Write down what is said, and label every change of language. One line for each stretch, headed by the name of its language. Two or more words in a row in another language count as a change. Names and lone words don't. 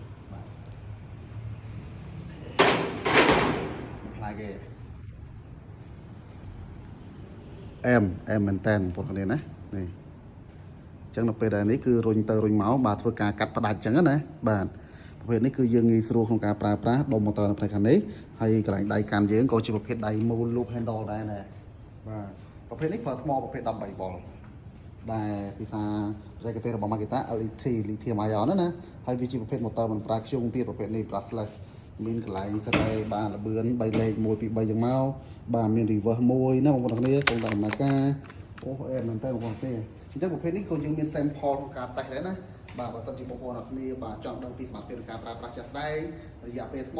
Khmer: ផ្លៃគេអែមមែនតើបងប្អូនណានេះអញ្ចឹងនៅពេលដែលនេះគឺរុញទៅរុញមកបាទធ្វើការកាត់ផ្ដាច់អញ្ចឹងណាបាទប្រភេទនេះគឺយើងងាយស្រួលក្នុងការប្រើប្រាស់ដុំម៉ូទ័រនៅផ្នែកខាងនេះហើយកន្លែងដៃកាន់យើងក៏ជាប្រភេទដៃមូល
English: loop handle
Khmer: ដែរណាបាទប្រភេទនេះប្រើថ្មប្រភេទ13វ៉ុលដែលភាសាបច្ចេកទេសរបស់ Makita LET
English: lithium ion
Khmer: ណាហើយវាជាប្រភេទម៉ូទ័រមិនប្រើខ្ជុងទៀតប្រភេទនេះ brushless មានកន្លែងស្រីបានលបឿន3 លេខ1 2 3ចឹងមកបាទមាន reverse មួយណាបងប្អូនគ្នាកុំតែដំណើរការអូអែមែនតើបងប្អូនគ្នាអញ្ចឹងប្រភេទនេះក៏យើងមាន sample ក្នុងការតេស្តដែរណាបាទបើសិនជាបងប្អូនអរគ្នាបាទចង់ដឹងពីសមត្ថភាពនៃការប្រើប្រាស់ជាក់ស្ដែងរយៈពេលថ្ម